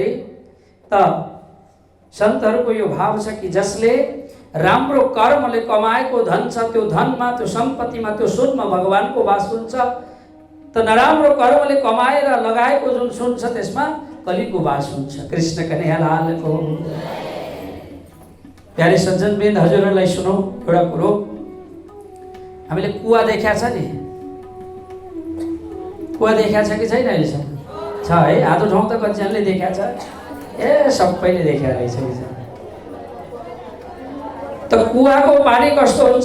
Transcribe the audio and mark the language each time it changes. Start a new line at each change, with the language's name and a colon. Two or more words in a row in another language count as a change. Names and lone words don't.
Nepali: त सन्तहरूको यो भाव छ कि जसले राम्रो कर्मले कमाएको धन छ, त्यो धनमा, त्यो सम्पत्तिमा, त्यो सुनमा भगवानको बास हुन्छ। त नराम्रो कर्मले कमाएर लगाएको जुन सुन छ त्यसमा कलिको बास हुन्छ। कृष्ण कन्हैया लालको। प्यारे सज्जनवृन्द, हजुरहरूलाई सुनौ एउटा कुरो। हामीले कुवा देखा छ नि, कुवा देखा छ कि छैन अहिलेसम्म? छ है, आधो ठाउँ त कतिजनाले देखा छ, ए सबैले देखा रहेछ। त कुवाको पानी कस्तो हुन्छ?